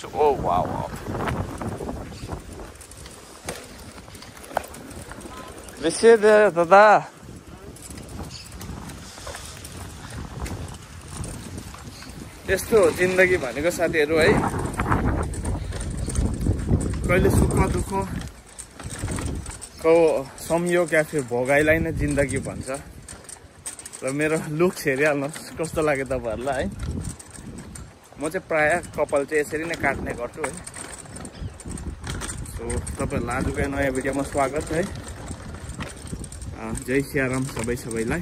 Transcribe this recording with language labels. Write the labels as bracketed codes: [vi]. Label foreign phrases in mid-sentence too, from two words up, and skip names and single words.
[ne] ओ वाउ वाउ, बेसी दादा यस्तो हो जिन्दगी भनेको साथीहरू है। कहिले सुख दुःख को संयोग [hi] या फिर [ne] भोगाइलाई नै जिन्दगी भन्छ। र मेरो लुक्स हेरिहाल्नुहोस् कस्तो लाग्यो तपाईँहरूलाई है। म चाहिँ प्राय कपाल चाहिँ यसरी नै काट्ने गर्छु है। सो तपाईँहरूलाई आजको नयाँ भिडियोमा स्वागत है। जय सियाराम सबैलाई।